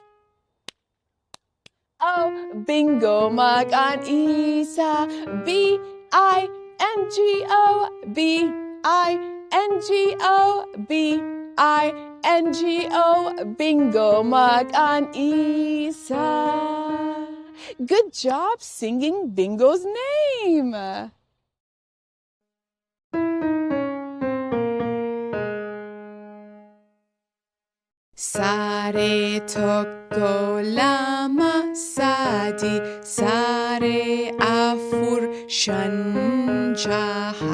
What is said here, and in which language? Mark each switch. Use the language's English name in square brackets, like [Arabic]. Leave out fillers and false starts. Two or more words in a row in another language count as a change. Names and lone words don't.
[Oromo] O. Bingo maqaan isaa. B-I-N-G-O. B-I-N-G-O. B-I-N-G-O. Bingo maqaan isaa. [English] Good job singing Bingo's name. [Oromo] Saree tokko lama sadi. Saree afur shan jaha.